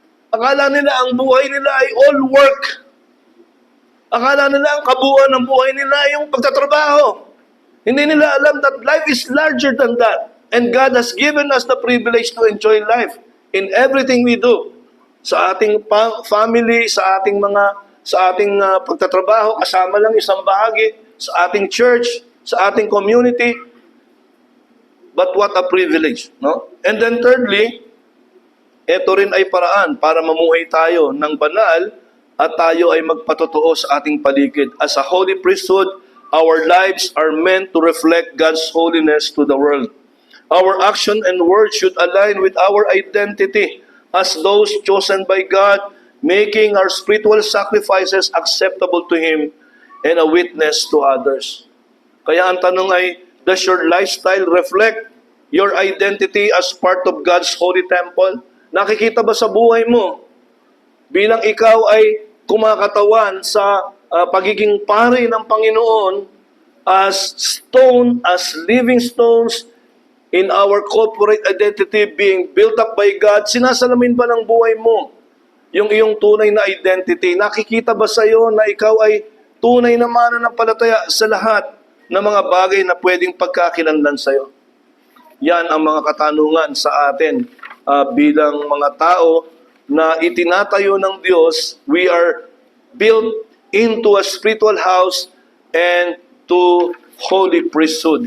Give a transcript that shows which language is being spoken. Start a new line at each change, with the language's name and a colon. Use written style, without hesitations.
Filipino: Akala nila ang buhay nila ay
English: all work.
Filipino: Akala nila ang kabuuan ng buhay nila ay yung pagtatrabaho. Hindi nila alam
English: that life is larger than that. And God has given us the privilege to enjoy life in everything we do.
Filipino: Sa ating family, sa ating pagtatrabaho, kasama lang isang bahagi, sa ating church, sa ating community.
English: But what a privilege, no? And then thirdly,
Filipino: ito rin ay paraan para mamuhay tayo ng banal at tayo ay magpatotoo sa ating paligid.
English: As a holy priesthood, our lives are meant to reflect God's holiness to the world. Our action and words should align with our identity as those chosen by God, making our spiritual sacrifices acceptable to Him and a witness to others.
Filipino: Kaya ang tanong ay,
English: does your lifestyle reflect your identity as part of God's holy temple?
Filipino: Nakikita ba sa buhay mo bilang ikaw ay kumakatawan sa pagiging pari ng Panginoon
English: as living stones in our corporate identity being built up by God?
Filipino: Sinasalamin ba ng buhay mo yung iyong tunay na identity? Nakikita ba sa iyo na ikaw ay tunay na mananampalataya sa lahat ng mga bagay na pwedeng pagkakilanlan sa iyo? Yan ang mga katanungan sa atin bilang mga tao na itinatayo ng Diyos.
English: We are built into a spiritual house and to holy priesthood.